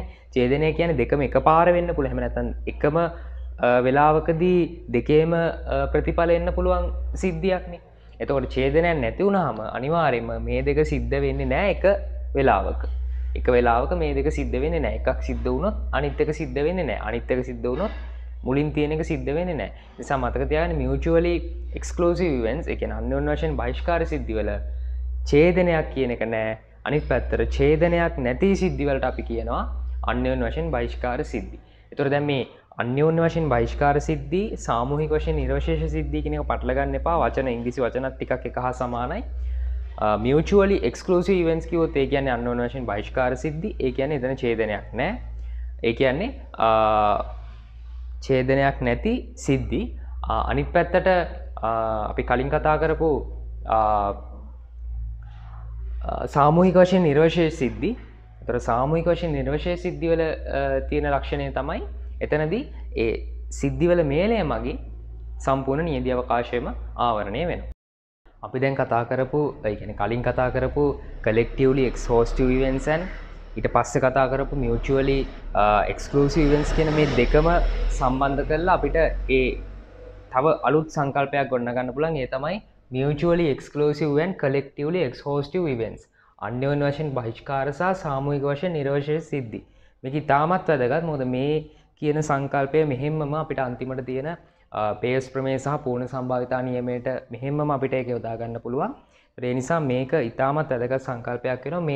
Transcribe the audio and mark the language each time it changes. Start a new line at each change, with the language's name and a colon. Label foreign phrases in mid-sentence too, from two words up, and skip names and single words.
Sinhala: ඡේදනය කියන්නේ දෙකම එකපාර වෙන්න පුළුවන්. එහෙම නැත්නම් එකම වෙලාවකදී දෙකේම ප්‍රතිඵල එන්න පුළුවන් සිද්ධියක්නේ. එතකොට ඡේදනයක් නැති වුනහම අනිවාර්යයෙන්ම මේ දෙක සිද්ධ වෙන්නේ නැහැ එක වෙලාවක. එක වෙලාවක මේ දෙක සිද්ධ වෙන්නේ නැහැ. එකක් සිද්ධ වුණොත් අනිත් එක සිද්ධ වෙන්නේ නැහැ. අනිත් එක සිද්ධ වුණොත් මුලින් තියෙන එක සිද්ධ වෙන්නේ නැහැ. ඒ නිසා මතක තියාගන්න
English: mutually exclusive events
Sinhala: ඒ කියන්නේ අන්‍යෝන්‍ය වශයෙන් බහිෂ්කාර සිද්ධි වල ඡේදනයක් කියන එක නැහැ. අනිත් පැත්තට ඡේදනයක් නැති සිද්ධි වලට අපි කියනවා අන්‍යෝන්‍ය වශයෙන් බහිෂ්කාර සිද්ධි. ඒතර දැන් මේ අන්‍යෝන්‍ය වශයෙන් බහිෂ්කාර සිද්ධි සාමූහික වශයෙන් නිර්වශේෂ සිද්ධි කියන එක පටල ගන්න එපා. වචන ඉංග්‍රීසි වචනත් ටිකක් එක හා සමානයි.
English: mutually exclusive events
Sinhala: කිව්වොත් ඒ කියන්නේ අන්‍යෝන්‍ය වශයෙන් බහිෂ්කාර සිද්ධි. ඒ කියන්නේ එතන ඡේදනයක් නැහැ. ඒ කියන්නේ ඡේදනයක් නැති සිද්ධි. අනිත් පැත්තට අපි කලින් කතා කරපු සාමූහික වශයෙන් නිර්වශේෂ සිද්ධි. ඒතර සාමූහික වශයෙන් නිර්වශේෂ සිද්ධි වල තියෙන ලක්ෂණය තමයි එතනදී ඒ සිද්ධිවල මේලය මගින් සම්පූර්ණ නියදී අවකාශයම ආවරණය වෙනවා. අපි දැන් කතා කරපු ඒ කියන්නේ කලින් කතා කරපු
English: collectively exhaustive events and
Sinhala: ඊට පස්සේ කතා කරපු
English: mutually exclusive events
Sinhala: කියන මේ දෙකම සම්බන්ධ කරලා අපිට ඒ තව අලුත් සංකල්පයක් ගොඩනගන්න පුළුවන්. ඒ තමයි
English: mutually exclusive and collectively exhaustive events.
Sinhala: අන්‍යෝන්‍ය වශයෙන් බහිෂ්කාර සහ සාමූහික වශයෙන් නිර්වශේෂ සිද්ධි. මේක ඉතාමත් වැදගත්. මොකද මේ කියන සංකල්පය මෙහෙම්මම අපිට අන්තිමට තියෙන පේස් ප්‍රමේය සහ පූර්ණ සම්භාවිතා නියමයට මෙහෙම්මම අපිට ඒක යොදා ගන්න පුළුවන්. ඒ නිසා මේක ඉතාමත් වැදගත් සංකල්පයක් වෙනවා.